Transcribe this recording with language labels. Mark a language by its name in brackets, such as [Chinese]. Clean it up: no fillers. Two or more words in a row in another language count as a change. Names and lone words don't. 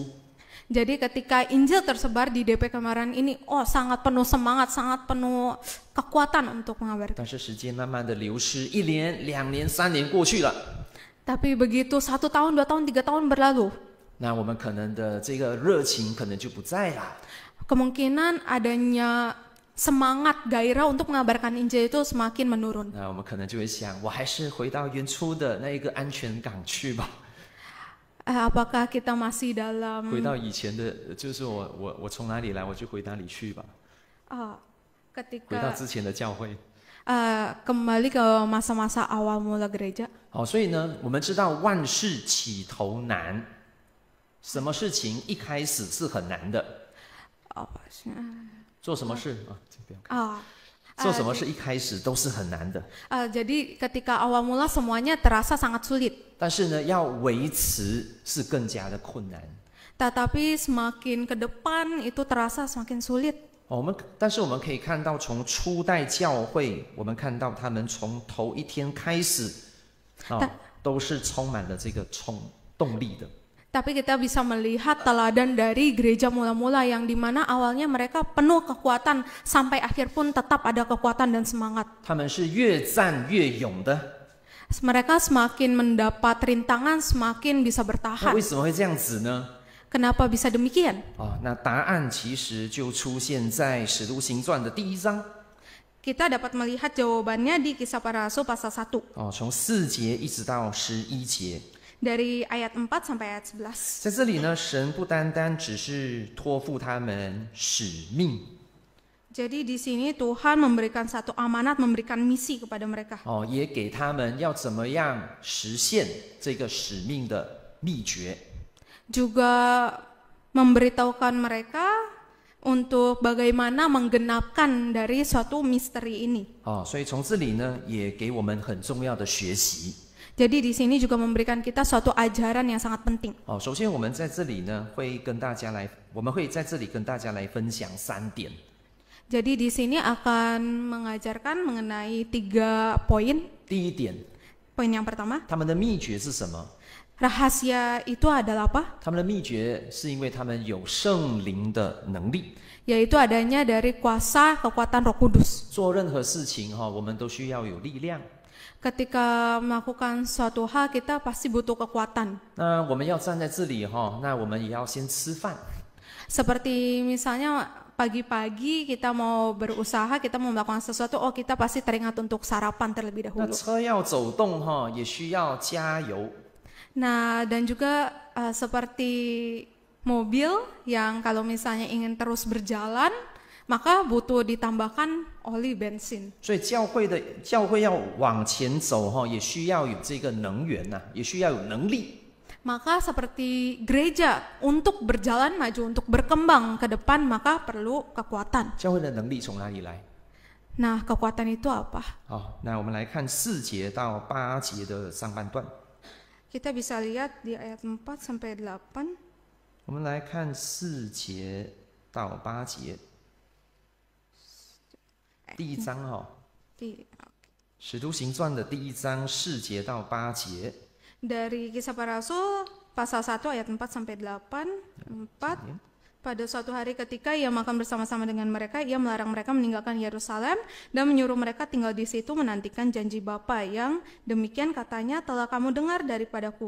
[Indonesian] Jadi ketika Injil tersebar di DP Kemaran ini, sangat penuh semangat, sangat penuh kekuatan untuk mengabarkan. [Chinese] 但是时间慢慢的流失，1年、2年、3年过去了。 [Indonesian] Tapi begitu 1 tahun, 2 tahun, 3 tahun berlalu, [Chinese] 那我们可能的这个热情可能就不在了。 [Indonesian] kemungkinan adanya semangat gairah untuk mengabarkan Injil itu semakin menurun. [Chinese] 那我们可能就会想，我还是回到原初的那一个安全港去吧。 [Indonesian] Apakah kita masih dalam [Chinese] 回到以前的，就是我从哪里来，我就回哪里去吧。回到 [Indonesian] ketika [Chinese] 之前的教会。 [Indonesian] kembali ke masa-masa awal mula gereja. [Chinese] 所以呢，我们知道万事起头难，什么事情一开始是很难的。做什么事这边做什么事一开始都是很难的， [Indonesian] Jadi ketika awal mula semuanya terasa sangat sulit. [Chinese] 但是呢，要维持是更加的困难。 [Indonesian] Tetapi semakin ke depan itu terasa semakin sulit. [Chinese] 但是我们可以看到，从初代教会，我们看到他们从头一天开始，都是充满了这个动力的。 [Indonesian] Tapi kita bisa melihat teladan dari gereja mula-mula yang dimana awalnya mereka penuh kekuatan sampai akhir pun tetap ada kekuatan dan semangat. [Chinese] 他们是越战越勇的。 [Indonesian] Mereka semakin mendapat rintangan, semakin bisa [Chinese] 那 [Indonesian] bertahan. [Chinese] 为什么会这样子呢？ [Indonesian] Kenapa bisa demikian? [Chinese] 那答案其实就出现在《使徒行传》的第1章。 [Indonesian] Kita dapat melihat jawabannya di Kisah Para Rasul pasal 1. [Chinese] 从4节一直到11节。 [Indonesian] Dari ayat 4 sampai ayat 11. [Chinese] 在这里呢，神不单单只是托付他们使命。 [Indonesian] Jadi di sini Tuhan memberikan satu amanat, memberikan misi kepada mereka. [Chinese] 也给他们要怎么样实现这个使命的秘诀。 [Indonesian] Juga memberitahukan mereka untuk bagaimana menggenapkan dari suatu misteri ini. [Chinese] 所以从这里呢，也给我们很重要的学习。 [Indonesian] Jadi di sini juga memberikan kita suatu ajaran yang sangat penting. [Chinese] 首先我们在这里呢，我们会在这里跟大家来分享3点。 [Indonesian] Jadi di sini akan mengajarkan mengenai 3 poin. [Chinese] 第一点， [Indonesian] Poin yang pertama, [Chinese] 他们的秘诀是什么？ [Indonesian] rahasia itu adalah apa? [Chinese] 他们的秘诀是因为他们有圣灵的能力。 [Indonesian] Yaitu adanya dari kuasa kekuatan Roh Kudus. [Chinese] 做任何事情我们都需要有力量。 [Indonesian] Ketika melakukan suatu hal kita pasti butuh kekuatan. [Chinese] 那我们要站在这里那我们也要先吃饭。 [Indonesian] Seperti misalnya pagi-pagi kita mau berusaha, kita mau melakukan sesuatu, kita pasti teringat untuk sarapan terlebih [Chinese] 那 [Indonesian] dahulu. [Chinese] 车要走动也需要加油。 [Indonesian] Nah, dan juga seperti mobil yang kalau misalnya ingin terus berjalan, maka butuh ditambahkan oli bensin. [Chinese] 所以教会要往前走也需要有这个能源也需要有能力。 [Indonesian] Maka seperti gereja untuk berjalan maju, untuk berkembang ke depan, maka perlu kekuatan. [Chinese] 教会的能力从哪里来？ [Indonesian] Nah, kekuatan itu apa? [Chinese] 那我们来看4节到8节的上半段。 Kita bisa lihat di ayat 4 sampai 8. 我们来看4节到8节。第1章使徒行传的第1章4节到8节。 [Indonesian] Dari Kisah Para Rasul pasal 1 ayat 4 sampai 8. 4. Pada suatu hari ketika ia makan bersama-sama dengan mereka, ia melarang mereka meninggalkan Yerusalem dan menyuruh mereka tinggal di situ menantikan janji Bapa yang demikian katanya telah kamu dengar daripadaku.